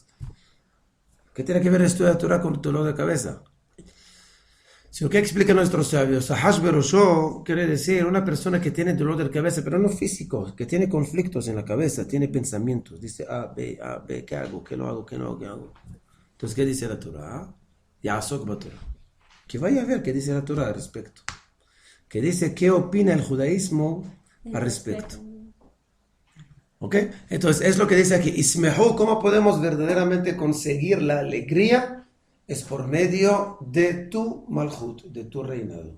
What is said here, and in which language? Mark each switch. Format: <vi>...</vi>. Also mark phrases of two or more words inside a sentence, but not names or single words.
<es>¿Qué tiene que ver estudiar Torah con dolor de cabeza? Si lo que explican nuestros sabios,</es> <he>חש בראשו</he> <es>quiere decir una persona que tiene dolor de cabeza, pero no físico, que tiene conflictos en la cabeza, tiene pensamientos, dice A, B, ¿qué hago? ¿Qué no hago? ¿Qué no hago? ¿Qué hago? Entonces, ¿qué dice la Torah?</es> <he>יעסוק בתורה.</he> <es>Que vaya a ver qué dice la Torah al respecto. Que dice qué opina el judaísmo al respecto. ¿Ok? Entonces, es lo que dice aquí. Ismehu, ¿cómo podemos verdaderamente conseguir la alegría? Es por medio de tu malhut, de tu reinado.</es>